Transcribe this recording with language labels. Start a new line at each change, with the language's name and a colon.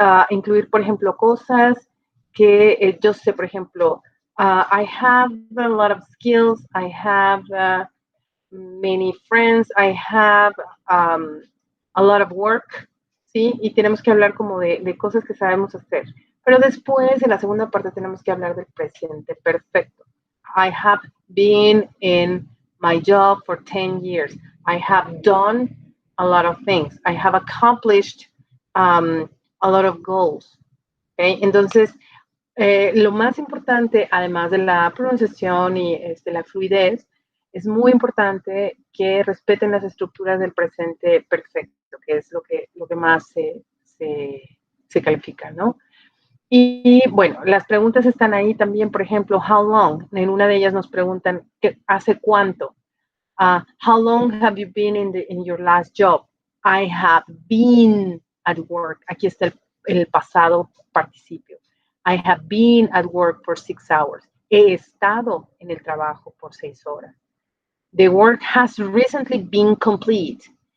Spanish: Incluir, por ejemplo, cosas que yo sé, por ejemplo,
English: I have a lot of skills, I have many friends, I have a lot of work, ¿sí?
Spanish: Y tenemos que hablar como de cosas que sabemos hacer. Pero después, en la segunda parte, tenemos que hablar del presente perfecto.
English: I have been in my job for 10 years. I have done a lot of things. I have accomplished a lot of goals. ¿Okay?
Spanish: Entonces, lo más importante, además de la pronunciación y la fluidez, es muy importante que respeten las estructuras del presente perfecto, que es lo que más se califica, ¿no? Y bueno, las preguntas están ahí también, por ejemplo, how long. En una de ellas nos preguntan, ¿hace cuánto?
English: How long have you been in your last job? I have been at work.
Spanish: Aquí está el pasado participio.
English: I have been at work for 6 hours.
Spanish: He estado en el trabajo por 6 horas.
English: The work has recently been complete.